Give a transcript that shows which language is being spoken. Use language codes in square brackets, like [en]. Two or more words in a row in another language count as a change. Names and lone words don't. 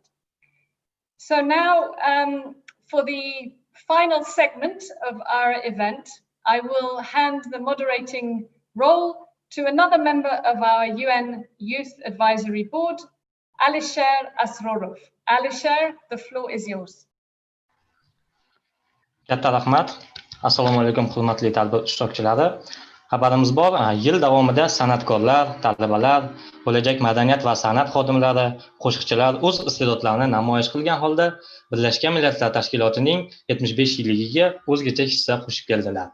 [en] So now for the final segment of our event, I will hand the moderating role to another member of our UN Youth Advisory Board, Alisher Asrorov. Alisher, the floor is yours. [uz] Katta rahmat. Assalomu alaykum hurmatli tadbir ishtirokchilari. Xabarimiz bor, yil davomida san'atkorlar, talabalar, bo'lajak madaniyat va san'at xodimlari, qo'shiqchilar o'z iste'dodlarini namoyish qilgan holda Birlashgan Millatlar Tashkilotining 75 yilligiga o'zgacha hissa qo'shib keldilar.